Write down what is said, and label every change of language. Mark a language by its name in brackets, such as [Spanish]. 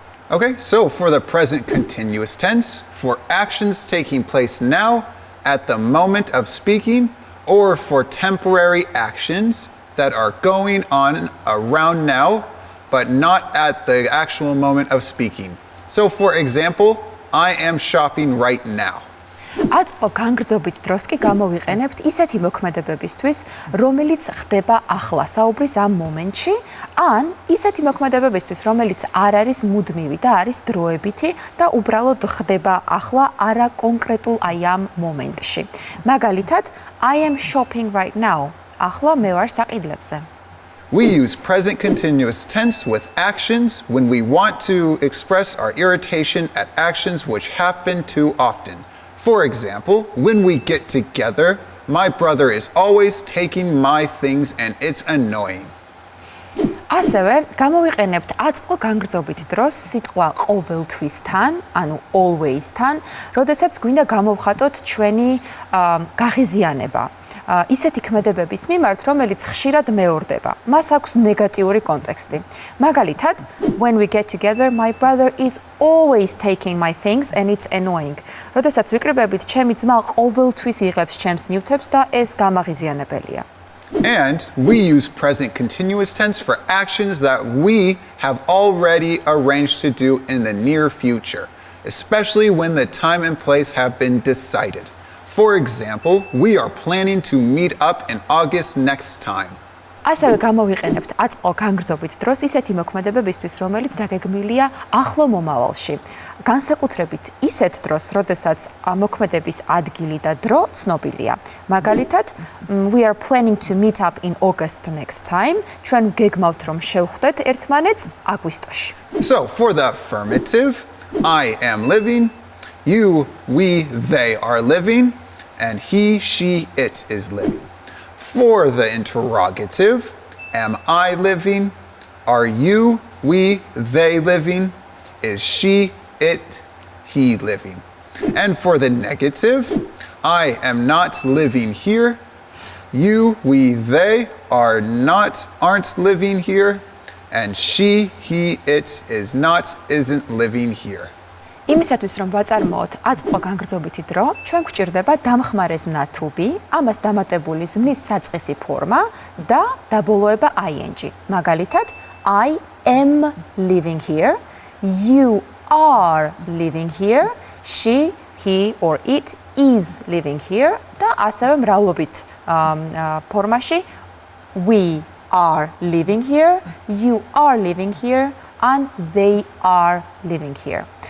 [English] Okay, so for the present continuous tense, for actions taking place now, at the moment of speaking, or for temporary actions that are going on around now, but not at the actual moment of speaking. So for example, I am shopping right now. [Georgian] აწმყო განგრძობით დროს კი გამოვიყენებთ ისეთი მოქმედებებისთვის, რომელიც ხდება ახლა საუბრის ამ მომენტში, ან ისეთი მოქმედებებისთვის, რომელიც არ არის მუდმივი და არის დროებითი და უბრალოდ ხდება ახლა არა კონკრეტულ აი ამ მომენტში. მაგალითად, [English] I am shopping right now. [Georgian] ახლა მე ვარ საყიდლებზე. [English] We use present continuous tense with actions when we want to express our irritation at actions which happen too often. For example, when we get together, my brother is always taking my things and it's annoying. [Georgian] ასევე გამოვიყენებთ აწმყო განგრძობით დროს სიტყვა ყოველთვისთან, ანუ always-თან, როდესაც გვინდა გამოვხატოთ ჩვენი გაღიზიანება. ისეთი ქმედებების მიმართ, რომელიც ხშირად მეორდება. მას აქვს ნეგატიური კონტექსტი. [English] მაგალითად, when we get together, my brother is always taking my things and it's annoying. [Georgian] როდესაც ვიკრიბებით, ჩემი ძმა ყოველთვის იღებს ჩემს ნივთებს და ეს გამაღიზიანებელია. [English] And we use present continuous tense for actions that we have already arranged to do in the near future, especially when the time and place have been decided. For example, we are planning to meet up in August next time. [Georgian] ასევე გამოვიყენებთ აწმყო განგრძობით დროს ისეთი მოქმედებებისთვის, რომელიც დაგეგმილია ახლო მომავალში. განსაკუთრებით ისეთ დროს, როდესაც მოქმედების ადგილი და დრო ცნობილია. [English] მაგალითად, we are planning to meet up in August next time. [Georgian] ჩვენ გეგმავთ, რომ შევხვდეთ ერთმანეთს აგვისტოში. [English] So, for the affirmative, I am living, you, we, they are living, and he, she, it is living. For the interrogative, am I living? Are you, we, they living? Is she, it, he living? And for the negative, I am not living here. You, we, they aren't living here. And she, he, it isn't living here. [Georgian] იმისათვის რომ ვაწარმოოთ აწმყო განგრძობითი დრო, ჩვენ გვჭირდება დამხმარე ზმნა [English] to be, [Georgian] ამას დამატებული ზმნის საწყისი ფორმა და დაბოლოება ing. [English] მაგალითად, I am living here, you are living here, she, he or it is living here [Georgian] და ასევე მრავლობით ფორმაში [English] we are living here, you are living here and they are living here.